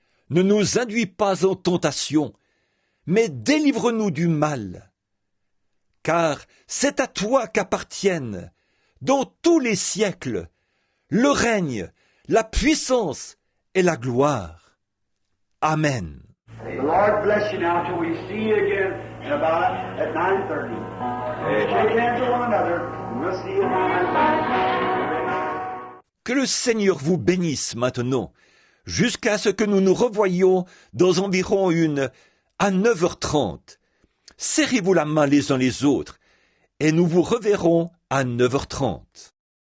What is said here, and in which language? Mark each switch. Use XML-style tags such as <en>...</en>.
<fr>Ne nous induis pas en tentation, mais délivre-nous du mal. Car c'est à toi qu'appartiennent, dans tous les siècles, le règne, la puissance et la gloire. Amen.</fr> <en>The Lord bless you now till we see you again in about at 9:30. Shake hands with one another, and we'll see you at 9:30.</en> <fr>Que le Seigneur vous bénisse maintenant, jusqu'à ce que nous nous revoyions dans environ à 9h30. Serrez-vous la main les uns les autres, et nous vous reverrons à 9h30.</fr>